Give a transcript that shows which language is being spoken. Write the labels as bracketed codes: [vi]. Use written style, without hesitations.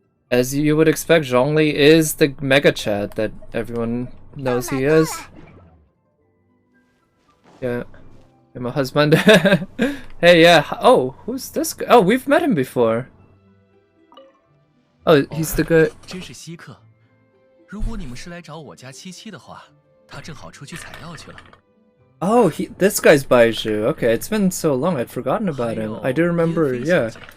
[en] As you would expect, Zhongli is the Mega Chad that everyone knows he is. Yeah. I'm a husband. Hey, yeah. Oh, who's this guy? Oh, we've met him before. Oh, he's the guy. [zh] 真是稀客。如果你们是来找我家七七的话，她正好出去采药去了。 [en] Oh, this guy's Baiju. Okay, it's been so long, I'd forgotten about him. I do remember, yeah.